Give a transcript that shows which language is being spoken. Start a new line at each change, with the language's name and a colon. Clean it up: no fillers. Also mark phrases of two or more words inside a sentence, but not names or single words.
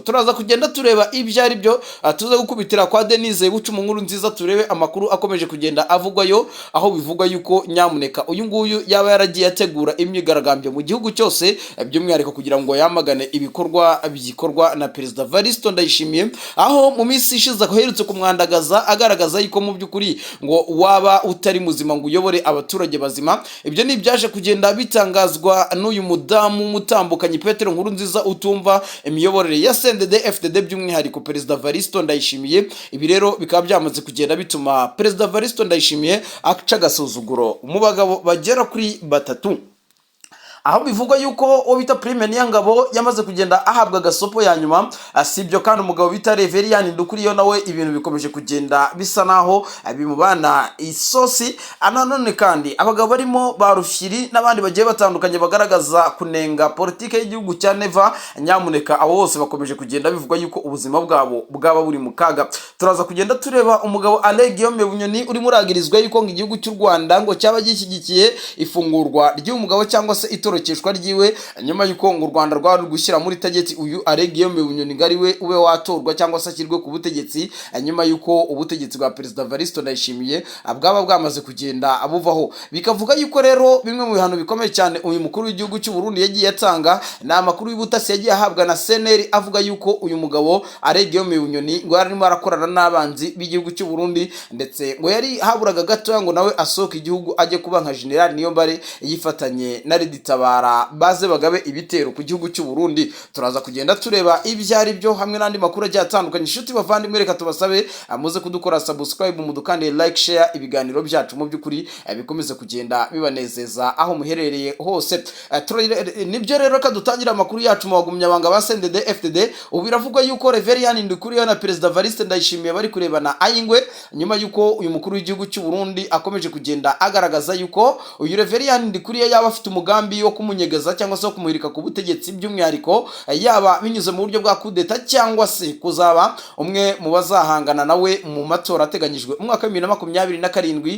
Kinyarwanda: Turaza kugenda tureba ibyo ari byo, tuza gukubitira kwa Denise Bucu mu nkuru nziza, turebe amakuru akomeje kugenda avugwayo, aho bivugwa yuko nyamuneka uyu nguyu yaba yaragiye ategura imyigaragambyo mu gihugu cyose by'umwihariko kugira ngo yamagane ibikorwa bikorwa na Perezida Evaristo Ndayishimiye, aho mu minsi ishize aherutse kumwandagaza agaragaza yuko mu by'ukuri ngo waba utari muzima ngo uyobore abaturage bazima. Ibyo ni ibyaje kugenda bitangazwa n'uyu mudamu mutambukanyi Petero Nkurunziza utumva imiyoborere ya CNDD-FDD by'umwihariko Perezida Evaristo Ndayishimiye. Ibi rero bikaba byamaze kugenda bituma Perezida Evaristo Ndayishimiye aca agasuzuguro mu bagabo bagera kuri batatu, aho bivugwa yuko uwo bita Prime Niyongabo yamaze kugenda ahabwa gasopo ya nyuma. Sibyo kandi umugabo bita Reverien Ndukuriyo nawe ibintu bikomeje kugenda bisa naho bimubana isosi. Ananone kandi abagabo barimo Barufyiri n'abandi bagiye batandukanye bagaragaza kunenga politike y'igihugu cya Neva, nyamuneka abo bose bakomeje kugenda bivugwa yuko ubuzima bwabo bwaba buri mu kaga. Turaza kugenda tureba umugabo Alain Guillaume Bunyoni uri muragirizwa yuko ngo igihugu cy'u Rwanda ngo cyaba gishyigikiye ifungurwa ry'umugabo cyangwa se itorokeshwa ryiwe, nyuma yuko ngo u Rwanda rwari gushyira muri tageti uyu Alain Guillaume Bunyoni ngari we ube watorwa cyangwa se ashyirwe ku butegetsi, nyuma yuko ubutegetsi bwa Perezida Evaristo Ndayishimiye bwaba bwamaze kugenda abuvaho. Bikavuga yuko rero bimwe mu bihano bikomeye cyane uyu mukuru w'igihugu cy'u Burundi yagiye atanga ni amakuru y'ubutasi yagiye ahabwa na CNL avuga yuko uyu mugabo Alain Guillaume Bunyoni ngo yarimo arakorana n'abanzi b'igihugu cy'u Burundi, ndetse ngo yari haburaga gato ngo nawe asohoka igihugu ajye kuba nka General Niyombare yifatanye na Reditabara baze bagabe ibitero ku gihugu cy'u Burundi. Turaza kugenda tureba ibyari byo hamwe n'andi makuru agiye atandukanye. Inshuti bavandimwe, reka tubasabe muze kudukora subscribe, mudukande like, share ibiganiro byacu mu by'ukuri bikomeze kugenda bibanezeza aho muherereye hose. Nibyo rero ka dutangira amakuru yacu mu bagumyabanga ba CNDD-FDD. Ubu biravugwa yuko Reverien Ndukuriyo na Perezida Evaristo Ndayishimiye bari kurebana ayingwe, nyuma yuko uyu mukuru w'igihugu cy'u Burundi akomeje kugenda agaragaza yuko uyu Reverien Ndukuriyo yaba afite umugambi wo kumunyegeza cyangwa se kumuhirika ku butegetsi, by'umwihariko yaba binyuze mu buryo bwa kudeta cyangwa se kuzaba umwe mu bazahangana nawe mu matora ateganyijwe mu mwaka wa 2027.